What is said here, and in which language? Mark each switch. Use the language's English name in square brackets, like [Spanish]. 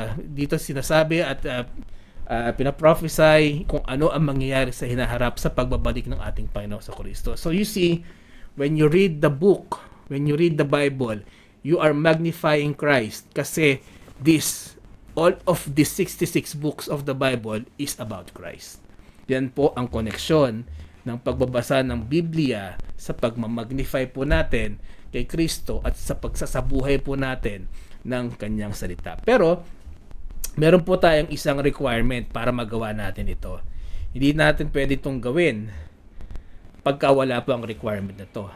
[Filipino] Dito sinasabi at pinaprophesy kung ano ang mangyayari sa hinaharap sa pagbabalik ng ating Panginoon sa Kristo. [English] So you see, when you read the book, when you read the Bible, you are magnifying Christ [Filipino] kasi [English] all of the 66 books of the Bible is about Christ. [Filipino] Yan po ang koneksyon ng pagbabasa ng Biblia sa pagmamagnify po natin kay Kristo at sa pagsasabuhay po natin ng kanyang salita. Pero meron po tayong isang requirement para magawa natin ito. Hindi natin pwede itong gawin pagka wala po ang requirement na ito.